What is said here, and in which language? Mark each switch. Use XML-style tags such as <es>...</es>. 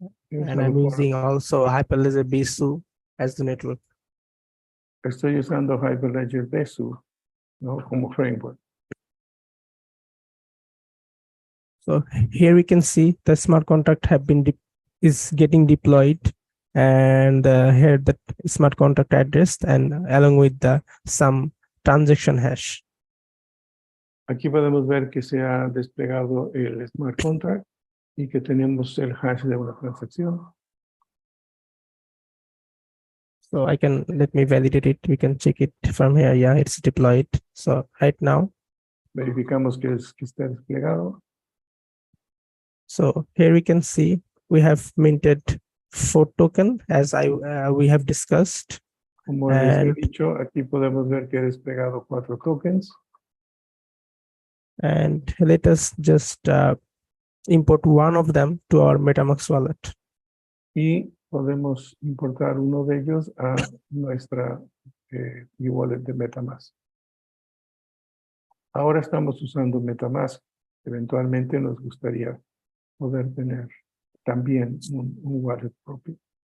<en>And I'm using also Hyperledger Besu as the network.</en> <es>Estoy usando Hyperledger Besu, ¿no? Como framework.</es> <en>So here we can see the smart contract is getting deployed, and here the smart contract address and along with some transaction hash.</en> <es>Aquí podemos ver que se ha desplegado el smart contract y que tenemos el hash de una transacción.</es> <en>So let me validate it. We can check it from here. Yeah, it's deployed. So right now.</en> <es>Verificamos que está desplegado.</es> <en>So here we can see we have minted 4 tokens as we have discussed.</en> <es>Como les he dicho, aquí podemos ver que he desplegado 4 tokens.</es> <en>And let us just import one of them to our MetaMask wallet.</en> <es>Y podemos importar uno de ellos a nuestra e-wallet de MetaMask. Ahora estamos usando MetaMask. Eventualmente nos gustaría poder tener también un wallet propio.</es>